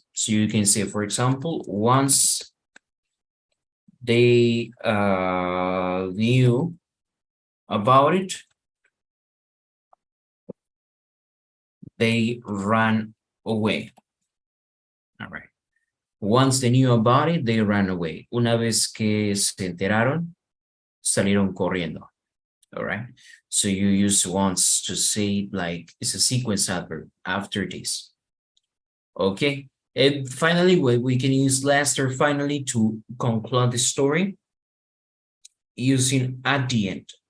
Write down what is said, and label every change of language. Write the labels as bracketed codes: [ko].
[en] So you can say, for example, once they knew about it, they ran away. All right. Once they knew about it, they ran away. [es] Una vez que se enteraron, salieron corriendo. [en] All right. So you use once to say like it's a sequence adverb after this. Okay. And finally, we can use last or finally to conclude the story using at the end.